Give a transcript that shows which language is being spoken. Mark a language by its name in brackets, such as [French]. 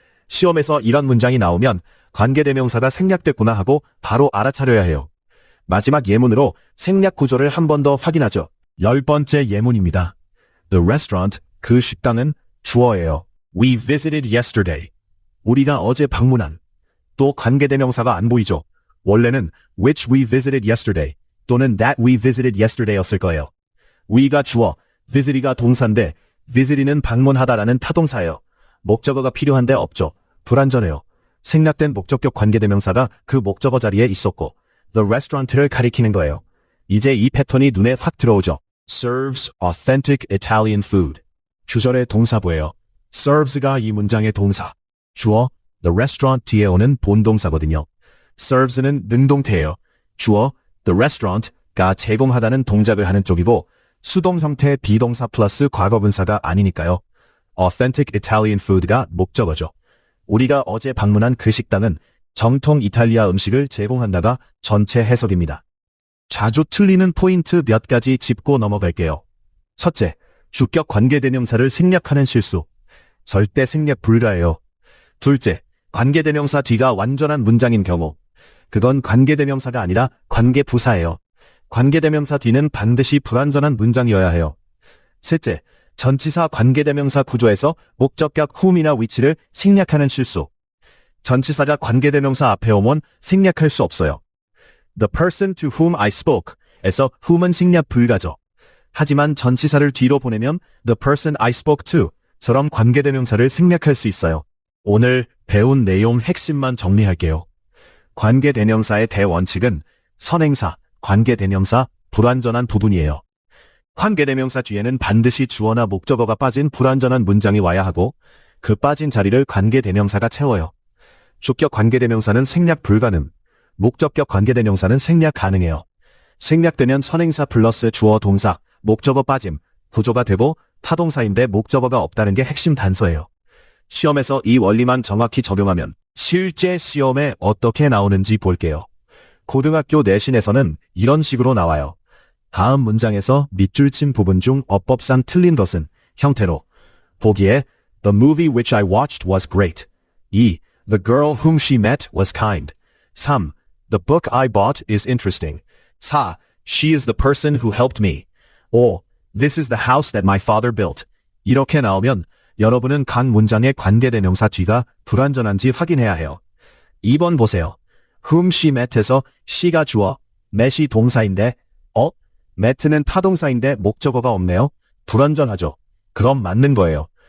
[Korean] 시험에서 이런 문장이 나오면 관계대명사가 생략됐구나 하고 바로 알아차려야 해요. 마지막 예문으로 생략 구조를 한 번 더 확인하죠. 10번째 예문입니다. The restaurant, 그 식당은 주어예요. [English] We visited yesterday. [Korean] 우리가 어제 방문한. 또 관계대명사가 안 보이죠. 원래는 [English] which we visited yesterday [Korean] 또는 [English] that we visited yesterday [Korean] 였을 거예요. we가 주어, visit이가 동사인데 visit는 방문하다라는 타동사예요. 목적어가 필요한데 없죠. 불완전해요. 생략된 목적격 관계대명사가 그 목적어 자리에 있었고 the restaurant를 가리키는 거예요. 이제 이 패턴이 눈에 확 들어오죠. [English] serves authentic Italian food. [Korean] 주절의 동사부예요. serves가 이 문장의 동사. 주어, the restaurant 뒤에 오는 본동사거든요. serves는 능동태예요. 주어, the restaurant가 제공하다는 동작을 하는 쪽이고 수동 형태 비동사 플러스 과거분사가 아니니까요. authentic Italian food가 목적어죠. 우리가 어제 방문한 그 식당은 정통 이탈리아 음식을 제공한다가 전체 해석입니다. 자주 틀리는 포인트 몇 가지 짚고 넘어갈게요. 첫째, 주격 관계대명사를 생략하는 실수. 절대 생략 불가예요. 둘째, 관계대명사 뒤가 완전한 문장인 경우. 그건 관계대명사가 아니라 관계부사예요. 관계대명사 뒤는 반드시 불완전한 문장이어야 해요. 셋째, 전치사 관계대명사 구조에서 목적격 whom이나 which를 생략하는 실수. 전치사가 관계대명사 앞에 오면 생략할 수 없어요. [English] The person to whom I spoke [Korean] 에서 whom은 생략 불가죠. 하지만 전치사를 뒤로 보내면 [English] the person I spoke to [Korean] 처럼 관계대명사를 생략할 수 있어요. 오늘 배운 내용 핵심만 정리할게요. 관계대명사의 대원칙은 선행사, 관계대명사, 불완전한 부분이에요. 관계대명사 뒤에는 반드시 주어나 목적어가 빠진 불완전한 문장이 와야 하고 그 빠진 자리를 관계대명사가 채워요. 주격 관계대명사는 생략 불가능, 목적격 관계대명사는 생략 가능해요. 생략되면 선행사 플러스 주어 동사, 목적어 빠짐, 구조가 되고 타동사인데 목적어가 없다는 게 핵심 단서예요. 시험에서 이 원리만 정확히 적용하면 실제 시험에 어떻게 나오는지 볼게요. 고등학교 내신에서는 이런 식으로 나와요. 다음 문장에서 밑줄 친 부분 중 어법상 틀린 것은 형태로 보기에 [English] The movie which I watched was great. 2. The girl whom she met was kind. 3. The book I bought is interesting. 4. She is the person who helped me. 5. This is the house that my father built. [Korean] 이렇게 나오면 여러분은 각 문장의 관계대명사 뒤가 불완전한지 확인해야 해요. 2번 보세요. whom she met에서 she가 주어, met이 동사인데 met는 타동사인데 목적어가 없네요. 불완전하죠. 그럼 맞는 거예요.